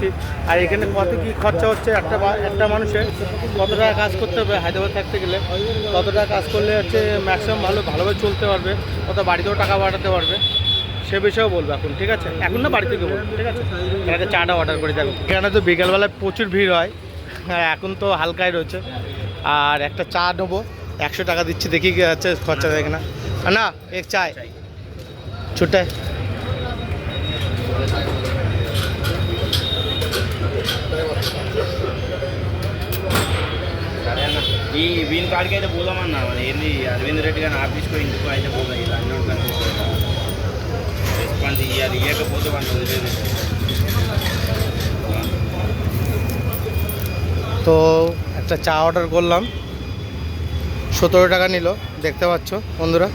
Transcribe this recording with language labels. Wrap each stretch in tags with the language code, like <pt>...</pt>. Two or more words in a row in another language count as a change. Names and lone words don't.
<bn>আর এখানে কত কী খরচা হচ্ছে, একটা মানুষের কত টাকা কাজ করতে হবে হায়দ্রাবাদ থাকতে গেলে, কত টাকা কাজ করলে হচ্ছে ম্যাক্সিমাম ভালোভাবে চলতে পারবে, কত বাড়িতেও টাকা পাঠাতে পারবে, সে বিষয়েও বলবো এখন, ঠিক আছে। এখন না বাড়ি থেকে বলবো, ঠিক আছে। এখানে চাটা অর্ডার করে যাবো। এখানে তো বিকালবেলায় প্রচুর ভিড় হয়, হ্যাঁ এখন তো হালকাই রয়েছে। আর একটা চা নেবো, 100 টাকা দিচ্ছি, দেখি কি হচ্ছে খরচা দেয় না। না এক চায় ছুটে।</bn> <te>ఈ వీని కాడికి అయితే పోదామన్నా మరి ఏంది అరవింద్ రెడ్డి గారిని ఆఫీస్కో ఇంటికో అయితే పోదా ఇలా అన్నీ రెస్పాన్స్ ఇవ్వాలి, ఇవ్వకపోతే వాళ్ళు వదిలేదు.</te> <bn>তো একটা চা অর্ডার করলাম, 17 টাকা নিল, দেখতে পাচ্ছ বন্ধুরা।</bn>